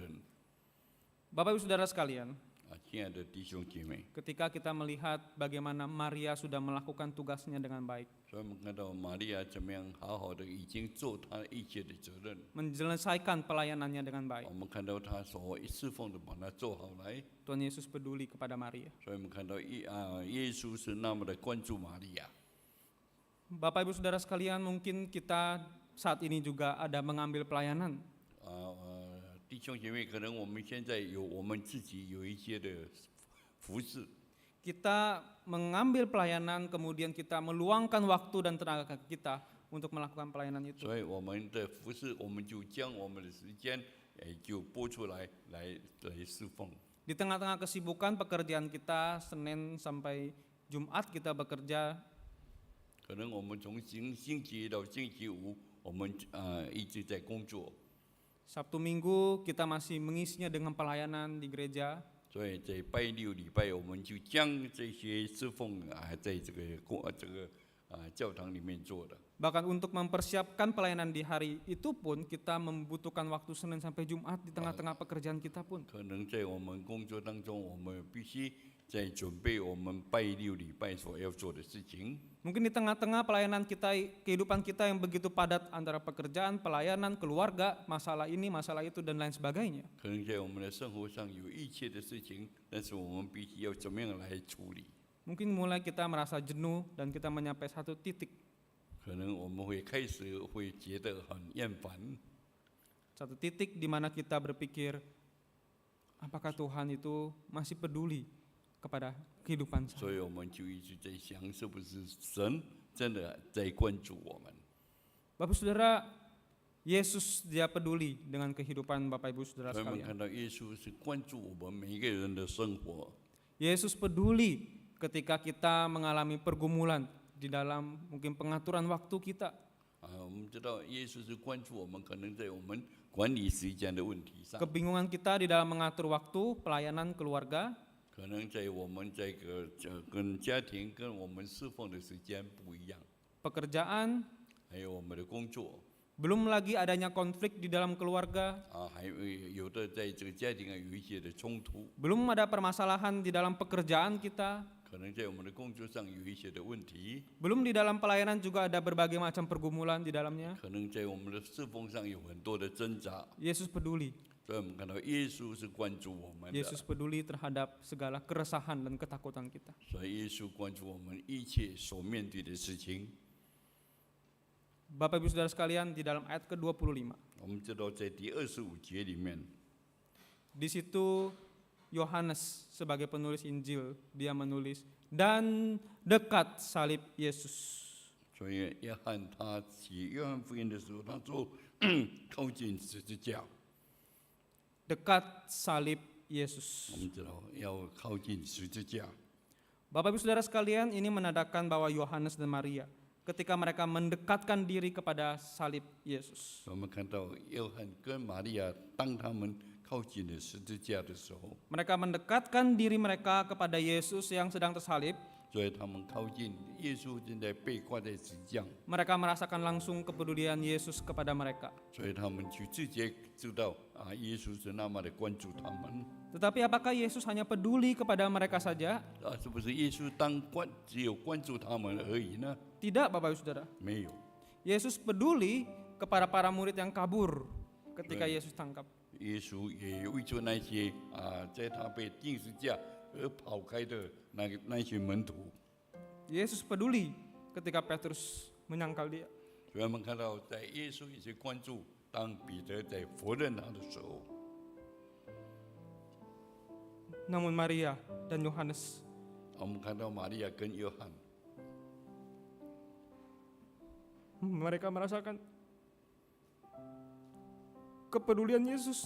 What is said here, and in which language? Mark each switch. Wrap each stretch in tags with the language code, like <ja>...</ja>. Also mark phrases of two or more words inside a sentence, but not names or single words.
<id>Bapak Ibu Saudara sekalian,</id> <zh>亲爱的弟兄姐妹，</zh> <id>ketika kita melihat bagaimana Maria sudah melakukan tugasnya dengan baik,</id> <zh>所以我们看到玛利亚怎么样好好的已经做她一切的责任。</zh> <id>menyelesaikan pelayanannya dengan baik,</id> <zh>我们看到她所侍奉的把它做好来，</zh> <id>Tuhan Yesus peduli kepada Maria.</id> <zh>所以我们看到耶稣是那么的关注玛利亚。</zh> <id>Bapak Ibu Saudara sekalian, mungkin kita saat ini juga ada mengambil pelayanan.</id> <zh>弟兄姐妹，可能我们现在我们自己有一些的服侍，</zh> <id>Kita mengambil pelayanan, kemudian kita meluangkan waktu dan tenaga kita untuk melakukan pelayanan itu.</id> <zh>所以我们的服侍，我们就将我们的时间就拨出来侍奉。</zh> <id>Di tengah-tengah kesibukan pekerjaan kita, Senin sampai Jumat kita bekerja,</id> <zh>可能我们从星期一到星期五，我们一直在工作，</zh> <id>Sabtu Minggu kita masih mengisinya dengan pelayanan di gereja.</id> <zh>所以在拜六礼拜，我们就将这些侍奉在这个教堂里面做的。</zh> <id>Bahkan untuk mempersiapkan pelayanan di hari itu pun kita membutuhkan waktu Senin sampai Jumat di tengah-tengah pekerjaan kita pun.</id> <zh>可能在我们工作当中，我们必须在准备我们拜六礼拜所要做的事情。</zh> <id>Mungkin di tengah-tengah pelayanan kita, kehidupan kita yang begitu padat antara pekerjaan, pelayanan, keluarga, masalah ini, masalah itu, dan lain sebagainya.</id> <zh>可能在我们的生活上有一切的事情，但是我们必须要怎么样来处理？</zh> <id>Mungkin mulai kita merasa jenuh dan kita mencapai satu titik.</id> <zh>可能我们会开始会觉得很厌烦，</zh> <id>Satu titik di mana kita berpikir, apakah Tuhan itu masih peduli kepada kehidupan</id> <zh>所</zh> <id>saya?</id> <zh>以我们就一直在想，是不是神真的在关注我们？</zh> <id>Bapak Saudara, Yesus dia peduli dengan kehidupan Bapak Ibu Saudara</id> <zh>所以我们</zh> <id>sekalian.</id> <zh>看到耶稣是关注我们每一个人的生活。</zh> <id>Yesus peduli ketika kita mengalami pergumulan di dalam mungkin pengaturan waktu kita.</id> <zh>我们知道耶稣是关注我们，可能在我们管理时间的问题上，</zh> <id>Kebingungan kita di dalam mengatur waktu, pelayanan keluarga,</id> <zh>可能在我们这个跟家庭跟我们侍奉的时间不一样，</zh> <id>pekerjaan,</id> <zh>还有我们的工作</zh> <id>belum lagi adanya konflik di dalam keluarga,</id> <zh>还有的在这个家庭有一些的冲突，</zh> <id>belum ada permasalahan di dalam pekerjaan kita,</id> <zh>可能在我们的工作上有一些的问题，</zh> <id>belum di dalam pelayanan juga ada berbagai macam pergumulan di dalamnya.</id> <zh>可能在我们的侍奉上有很多的挣扎，</zh> <id>Yesus peduli.</id> <zh>所以我们看到耶稣是关注我们的，</zh> <id>Yesus peduli terhadap segala keresahan dan ketakutan kita.</id> <zh>所以耶稣关注我们一切所面对的事情。</zh> <id>Bapak Ibu Saudara sekalian, di dalam ayat ke-25,</id> <zh>我们知道在第25节里面，</zh> <id>di situ Yohanes sebagai penulis Injil, dia menulis, dan dekat salib Yesus.</id> <zh>所以约翰他写约翰福音的时候，他说靠近十字架。</zh> <id>Dekat salib Yesus.</id> <zh>我们知道要靠近十字架，</zh> <id>Bapak Ibu Saudara sekalian, ini menandakan bahwa Yohanes dan Maria ketika mereka mendekatkan diri kepada salib Yesus.</id> <zh>我们看到约翰跟玛利亚，当他们靠近了十字架的时候，</zh> <id>Mereka mendekatkan diri mereka kepada Yesus yang sedang tersalib.</id> <zh>所以他们靠近耶稣正在被挂在十字架，</zh> <id>Mereka merasakan langsung kepedulian Yesus kepada mereka.</id> <zh>所以他们就直接知道耶稣是那么的关注他们。</zh> <id>Tetapi apakah Yesus hanya peduli kepada mereka saja?</id> <zh>是不是耶稣只有关注他们而已呢？</zh> <id>Tidak, Bapak Ibu Saudara.</id> <zh>没有，</zh> <id>Yesus peduli kepada para murid yang kabur ketika Yesus tangkap.</id> <zh>耶稣也为着那些在他被钉十字架而跑开的那些门徒。</zh> <id>Yesus peduli ketika Petrus menyangkal dia.</id> <zh>所以我们看到，在耶稣也是关注，当彼得在否认他的时候，</zh> <id>Namun Maria dan Yohanes</id> <zh>我们看到玛利亚跟约翰，</zh> <id>mereka merasakan kepedulian Yesus.</id>